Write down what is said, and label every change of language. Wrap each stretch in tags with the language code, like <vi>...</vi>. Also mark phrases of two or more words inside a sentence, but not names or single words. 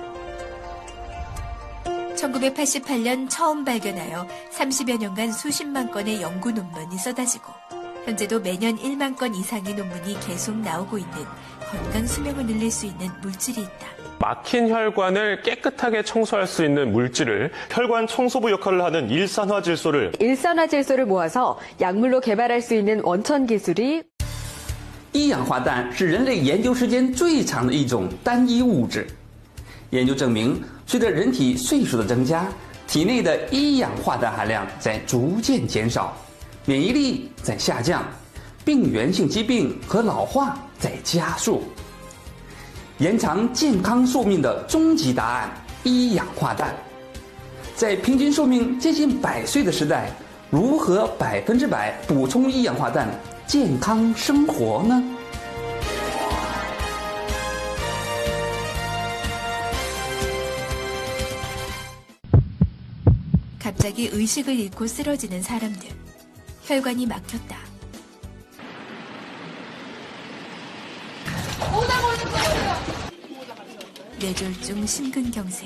<ko>1988년 처음 발견하여 30여 년간 수십만 건의 연구 논문이 쏟아지고 현재도 매년 1만 건 이상의 논문이 계속 나오고 있는 건강 수명을 늘릴 수 있는 물질이 있다. 막힌 혈관을 깨끗하게 청소할 수 있는 물질을 혈관 청소부 역할을 하는 일산화질소를 모아서 약물로 개발할 수 있는 원천 기술이</ko> <zh>一氧化氮是人类研究时间最长的一种单一物质。研究证明，随着人体岁数的增加，体内的一氧化氮含量在逐渐减少，免疫力在下降，病原性疾病和老化在加速。延长健康寿命的终极答案——一氧化氮。在平均寿命接近100岁的时代，如何100%补充一氧化氮，健康生活呢？</zh> <ko>갑자기 의식을 잃고 쓰러지는 사람들. 혈관이 막혔다. 뇌졸중, 심근경색.</ko>